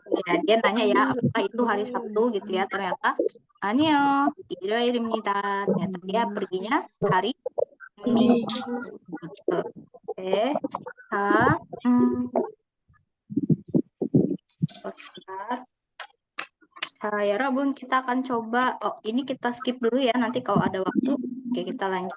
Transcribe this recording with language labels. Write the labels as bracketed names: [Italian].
[Indonesian] Ya, dia nanya ya, apakah itu hari Sabtu gitu ya. Ternyata [Korean] 아니요, 일요일입니다. [Indonesian] ternyata dia perginya hari Minggu. Betul. Oke. Bentar. [Korean] 여러분, [Indonesian] kita akan coba. Oh, ini kita skip dulu ya. Nanti kalau ada waktu, oke, kita lanjut.